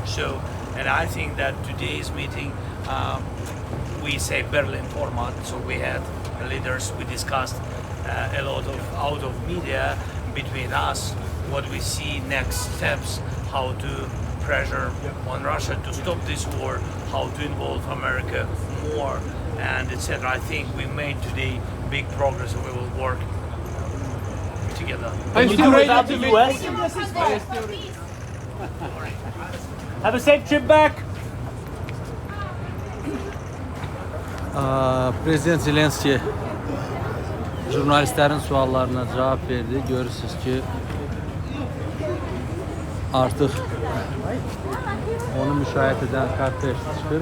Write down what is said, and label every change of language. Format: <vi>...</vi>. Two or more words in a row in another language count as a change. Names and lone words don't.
<en>So, and I think that today's meeting, we say Berlin format, so we had leaders, we discussed a lot of out of media between us, what we see next steps, how to pressure on Russia to stop this war, how to involve America more, and etc. I think we made today big progress and we will work together. Are you still ready to meet US? Putin? Have a safe trip back.</en> <az>Prezident Zelenskiy jurnalistlərin suallarına cavab verdi. Görürsünüz ki, artıq onu müşahidə edən kortej çıxır.</az>